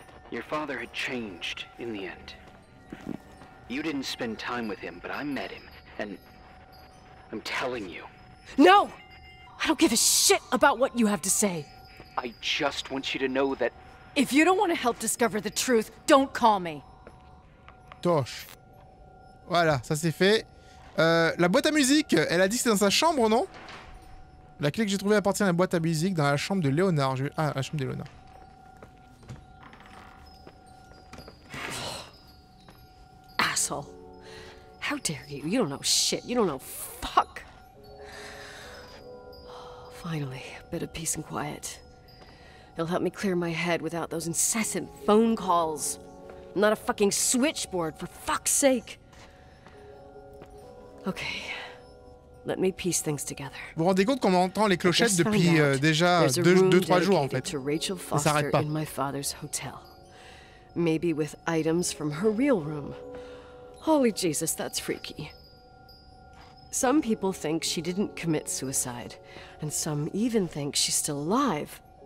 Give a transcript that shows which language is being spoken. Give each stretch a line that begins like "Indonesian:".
English: Your father had changed in the end. You didn't spend time with him, but I met him, and I'm telling you. No! I don't give a shit about what you have to say. I just want you to know that... If you don't want to help discover the truth, don't call me.
French: Toche. Voilà, ça c'est fait. La boîte à musique, elle a dit que c'était dans sa chambre, non? La clé que j'ai trouvée appartient à la boîte à musique dans la chambre de Léonard. Ah, la chambre de Léonard.
English: Asshole. How dare you? You don't know shit. You don't know fuck. Finally, a bit of peace and quiet. It'll help me clear my head without those incessant phone calls. I'm not a fucking switchboard, for fuck's sake. Okay. Let me piece things together.
French: Vous vous rendez compte qu'on entend les clochettes depuis déjà 2-3 jours en fait.
English: To Rachel
French: Ça s'arrête
English: Foster
French: pas.
English: in my father's hotel. Maybe with items from her real room. Holy Jesus, that's freaky. Some people think she didn't commit suicide, and some even think she's still alive.